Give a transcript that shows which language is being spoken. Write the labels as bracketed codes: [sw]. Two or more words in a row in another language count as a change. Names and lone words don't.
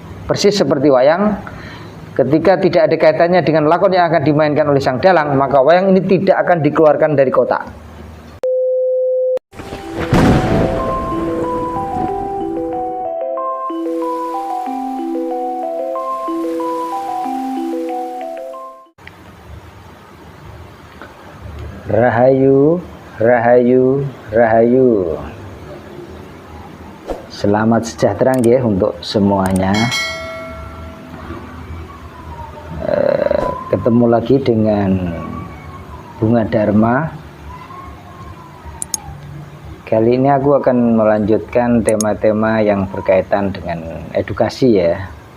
[id] Persis seperti wayang, ketika tidak ada kaitannya dengan lakon yang akan dimainkan oleh sang dalang, maka wayang ini tidak akan dikeluarkan dari kotak. Rahayu, rahayu, rahayu. Selamat sejahtera nggih untuk semuanya. Ketemu lagi dengan Bunga Dharma. Kali ini aku akan melanjutkan tema-tema yang berkaitan dengan edukasi ya.